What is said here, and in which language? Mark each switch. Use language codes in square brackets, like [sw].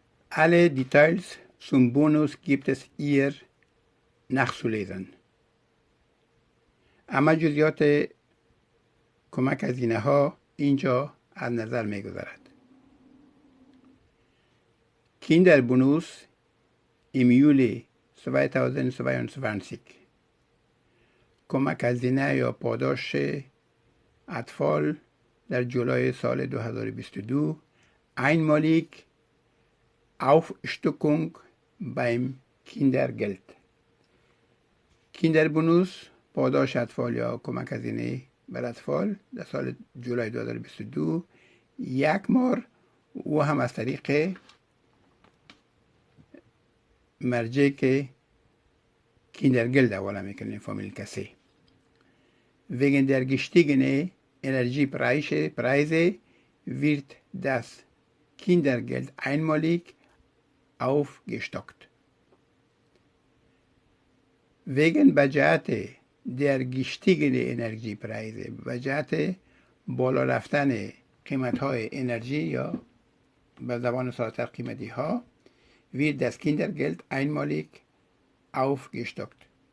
[de] Alle Details zum Bonus gibt es hier nachzulesen. [fa] اما جزئیات کمک هزینه ها اینجا از نظر می گذرد. [de] Kinderbonus im Juli 2022. [fa] کمک هزینه یا پاداش اطفال در جولای سال 2022 [de] einmalig Aufstockung beim Kindergeld. [fa] Kinderbonus پاداش اطفال یا کمک هزینه بر اطفال در سال جولای 2022 یک مار و هم از طریق مرجعی که Kindergeld اولا میکنه فامیل کسی. [de] Wegen der gestiegenen Energiepreise wird das Kindergeld einmalig aufgestockt. [fa] Wegen بجهت در gestiegenen Energiepreise بجهت بالا رفتن قیمت های انرژی یا به زبان ساده‌تر قیمتی ها [de] wird das Kindergeld einmalig aufgestockt.